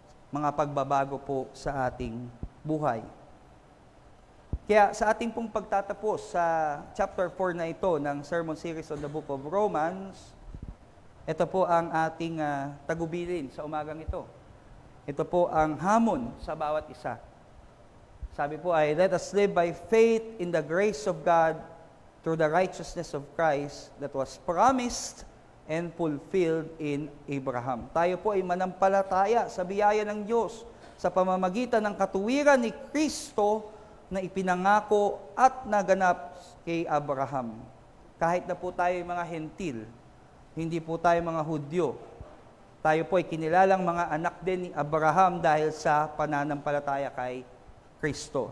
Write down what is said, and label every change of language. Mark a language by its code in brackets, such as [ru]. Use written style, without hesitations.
[tl] Mga pagbabago po sa ating buhay. Kaya sa ating pong pagtatapos sa chapter 4 na ito ng [en] sermon series on the book of Romans, [tl] ito po ang ating tagubilin sa umagang ito. Ito po ang hamon sa bawat isa. Sabi po ay, [en] let us live by faith in the grace of God through the righteousness of Christ that was promised and fulfilled in Abraham. [tl] Tayo po ay manampalataya sa biyaya ng Diyos sa pamamagitan ng katuwiran ni Kristo na ipinangako at naganap kay Abraham. Kahit na po tayo mga hentil, hindi po tayo mga Hudyo, tayo po ay kinilalang mga anak din ni Abraham dahil sa pananampalataya kay Kristo.